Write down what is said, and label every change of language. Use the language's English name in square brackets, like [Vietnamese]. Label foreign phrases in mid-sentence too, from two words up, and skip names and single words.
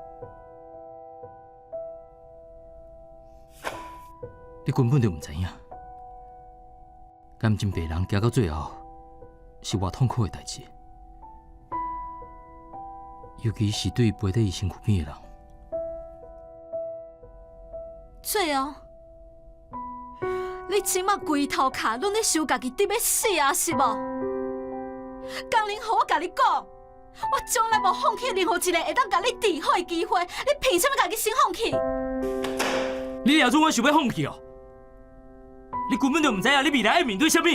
[Min Nan Chinese] 你根本就毋知影，感情病人行到最后是偌痛苦的代志。尤其是对陪在伊身躯边的人。最后，你即马规头壳拢咧想家己得要死啊，是无？江林豪，我甲你讲，我从来无放弃任何一个会当甲你治好的机会，你凭什么家己先放弃？你也准我想要放弃哦？你根本就毋知影你未来要面对什么。